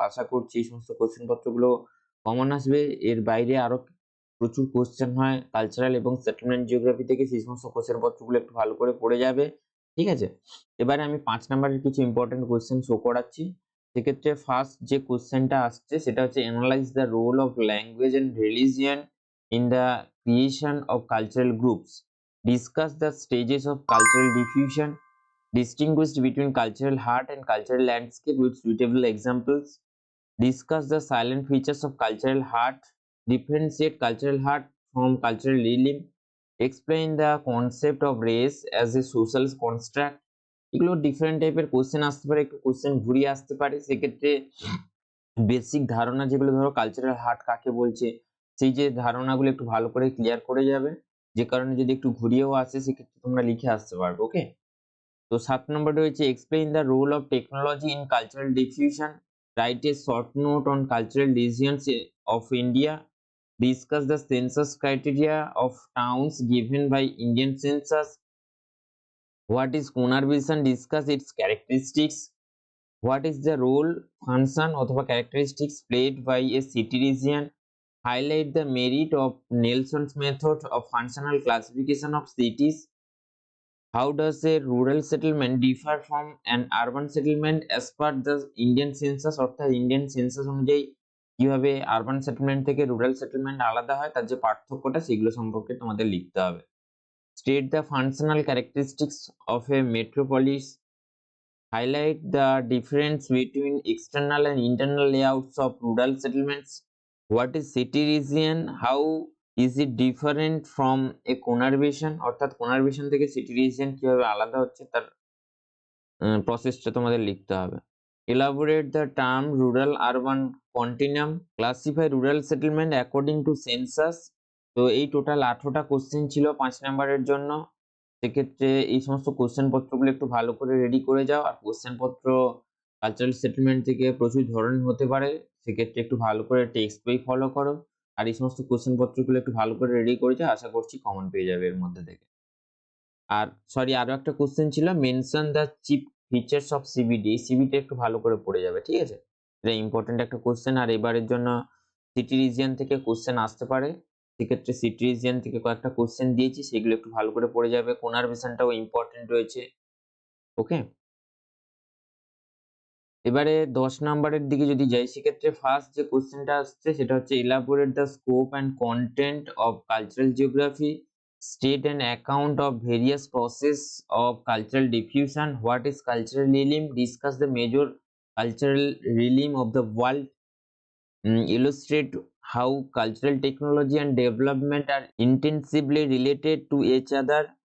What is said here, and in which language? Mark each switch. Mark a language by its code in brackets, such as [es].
[bn] আশা করছি এই সমস্ত কোশ্চেন পত্রগুলো কমন আসবে। এর বাইরে আরো প্রচুর কোশ্চেন হয় কালচারাল এবং সেটেলমেন্ট জিওগ্রাফি থেকে, সেই সমস্ত কোশ্চেন পত্রগুলো একটু ভালো করে পড়ে যাবে। ঠিক আছে? এবারে আমি 5 নম্বরের কিছু ইম্পর্টেন্ট কোশ্চেন শো করাচ্ছি। সেক্ষেত্রে ফার্স্ট যে কোশ্চেনটা আসছে সেটা হচ্ছে [en] Analyse the role of language and religion in the creation of cultural groups. Discuss the stages of cultural diffusion. Distinguish between cultural heart and cultural landscape with suitable examples. Discuss the silent features of cultural heart. Differentiate cultural heart from cultural realm. Explain the concept of race as a social construct. [bn] এগুলো different টাইপের question আসতে পারে, একটু question ঘুরিয়ে আসতে পারে। সেক্ষেত্রে basic ধারণা যেগুলো ধরো কালচারাল হার্ট কাকে বলছে, সেই যে ধারণাগুলো একটু ভালো করে ক্লিয়ার করে যাবে, যে কারণে যদি একটু ঘুরিয়েও আসে সেক্ষেত্রে তোমরা লিখে আসতে পারবে। [en] okay, [bn] তো 7 নম্বরটা হচ্ছে [en] Explain the role of technology in cultural diffusion. Write a short note on cultural regions of India. Discuss the census criteria of towns given by Indian census. What is conurbation? Discuss its characteristics. What is the role, function অথবা characteristics played by a city region? Highlight the merit of Nelson's method of functional classification of cities. How does a rural settlement differ from an urban settlement as per the Indian census? [bn] অর্থাৎ Indian census অনুযায়ী কিভাবে urban settlement থেকে rural settlement আলাদা হয়, তার যে পার্থক্যটা সেগুলো সম্পর্কে তোমাদের লিখতে হবে। [en] State the functional characteristics of a metropolis. Highlight the difference between external and internal layouts of rural settlements. What is city region? How is it different from a conurbation? [bn] অর্থাৎ conurbation থেকে city region কিভাবে আলাদা হচ্ছে তার প্রসেসটা তোমাদের লিখতে হবে। [en] Elaborate the term rural urban continuum. Classify rural settlement according to census. [bn] তো এই টোটাল 18টা কোশ্চেন ছিল 5 নম্বরের জন্য। সেক্ষেত্রে এই সমস্ত কোশ্চেন পত্রগুলো একটু ভালো করে রেডি করে যাও। আর কোশ্চেন পত্র কালচারাল সেটেলমেন্ট থেকে প্রচুর ধরনের হতে পারে, সেক্ষেত্রে একটু ভালো করে টেক্সট বই ফলো করো। আর এই সমস্ত কোশ্চেন পত্রগুলো একটু ভালো করে রেডি করে যাও, আশা করছি কমন পেয়ে যাবে এর মধ্যে থেকে। আর সরি, আরো একটা কোশ্চেন ছিল, [en] Mention the chief features of CBD. [bn] CBT একটু ভালো করে পড়ে যাবে, ঠিক আছে? এটা ইম্পর্টেন্ট একটা কোশ্চেন। আর এবারের জন্য সিটি রিজিয়ন থেকে কোশ্চেন আসতে পারে, সেক্ষেত্রে সিটি রিজিয়ন থেকে কয়েকটা কোশ্চেন দিয়েছি, সেগুলো একটু ভালো করে পড়ে যাবে। কোনারভেশনটাও ইম্পর্টেন্ট রয়েছে। ওকে, এবারে 10 নাম্বারের দিকে যদি যাই, সেক্ষেত্রে ফার্স্ট যে কোশ্চেনটা আসছে সেটা হচ্ছে [en] Elaborate the scope and content of cultural geography. State an account of various process of cultural diffusion. What is cultural realm? Discuss the major cultural realm of the world. Illustrate how cultural technology and development are intensively related to each other.